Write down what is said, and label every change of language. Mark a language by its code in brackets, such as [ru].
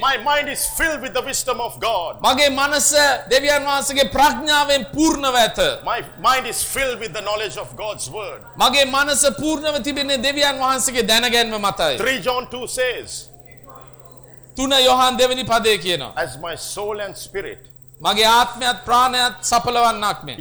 [en] My mind is filled with the wisdom of God. [si] මගේ මනස දෙවියන් වහන්සේගේ ප්‍රඥාවෙන් පූර්ණව ඇත. [en] My mind is filled with the knowledge of God's word. [si] මගේ මනස පූර්ණව තිබෙන්නේ දෙවියන් වහන්සේගේ දැනගැන්ම මතයි. [en] 3 John 2 says. [si] 3 යොහන් 2 පදයේ කියනවා. [en] As my soul and spirit. [si] මගේ ආත්මයත් ප්‍රාණයත් සඵලවන්නක් මේ.